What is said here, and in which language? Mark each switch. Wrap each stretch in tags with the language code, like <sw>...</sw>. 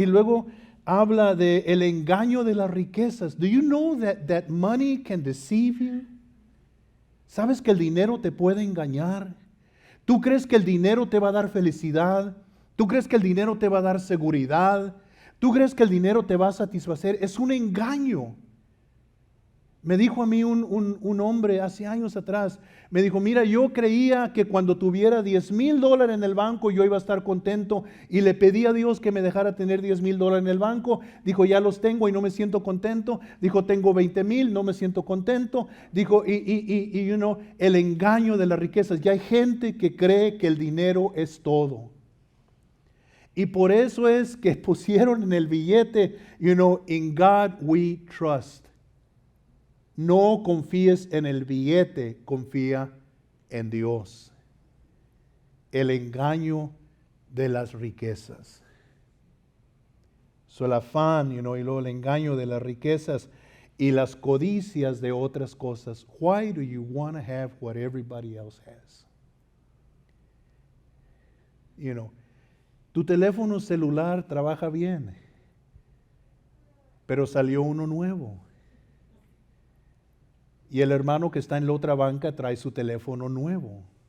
<es>Y luego habla de el engaño de las riquezas.</es> <en>Do you know that money can deceive you?</en> <es>¿Sabes que el dinero te puede engañar? ¿Tú crees que el dinero te va a dar felicidad? ¿Tú crees que el dinero te va a dar seguridad? ¿Tú crees que el dinero te va a satisfacer? Es un engaño. Me dijo a mí un hombre hace años atrás, me dijo, mira, yo creía que cuando tuviera $10,000 en el banco yo iba a estar contento y le pedí a Dios que me dejara tener $10,000 en el banco. Dijo, ya los tengo y no me siento contento. Dijo, tengo 20,000, no me siento contento. Dijo, el engaño de las riquezas. Ya hay gente que cree que el dinero es todo. Y por eso es que pusieron en el billete,</es> <en>in God we trust.</en> <es>No confíes en el billete, confía en Dios. El engaño de las riquezas. El afán, y luego el engaño de las riquezas y las codicias de otras cosas.</es> <en>Why do you want to have what everybody else has?</en> <es>Tu teléfono celular trabaja bien, pero salió uno nuevo. Y el hermano que está en la otra banca trae su teléfono nuevo.</es>